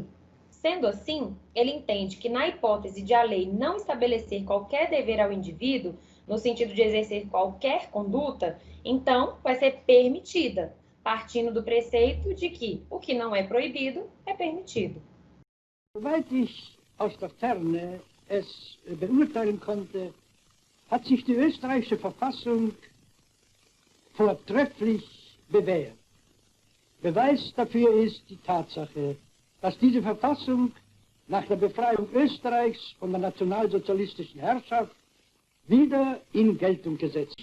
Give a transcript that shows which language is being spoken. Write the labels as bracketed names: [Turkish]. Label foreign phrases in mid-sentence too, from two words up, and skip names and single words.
[Portuguese] Sendo assim, ele entende que, na hipótese de a lei não estabelecer qualquer dever ao indivíduo, no sentido de exercer qualquer conduta, então vai ser permitida, partindo do preceito de que o que não é proibido é permitido. [German] Soweit ich aus der Ferne es beurteilen konnte, hat sich die österreichische Verfassung vortrefflich bewährt. Beweis dafür ist die Tatsache, dass diese Verfassung nach der Befreiung Österreichs von der nationalsozialistischen Herrschaft wieder in Geltung gesetzt.